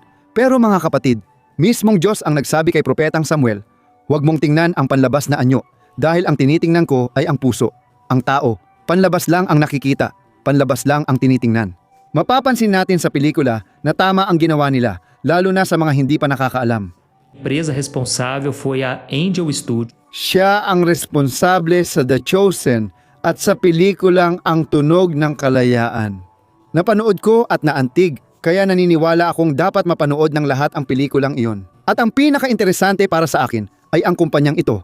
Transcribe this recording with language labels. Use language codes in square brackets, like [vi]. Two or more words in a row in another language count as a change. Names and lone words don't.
[tl] Pero mga kapatid, mismong Diyos ang nagsabi kay Propetang Samuel, huwag mong tingnan ang panlabas na anyo, dahil ang tinitingnan ko ay ang puso. Ang tao, panlabas lang ang nakikita, panlabas lang ang tinitingnan. Mapapansin natin sa pelikula na tama ang ginawa nila, lalo na sa mga hindi pa nakakaalam. [pt] A empresa responsável foi a Angel Studio. [tl] Siya ang responsable sa The Chosen at sa pelikulang Ang Tunog ng Kalayaan. Napanood ko at naantig, kaya naniniwala akong dapat mapanood ng lahat ang pelikulang iyon. At ang pinaka-interesante para sa akin ay ang kumpanyang ito.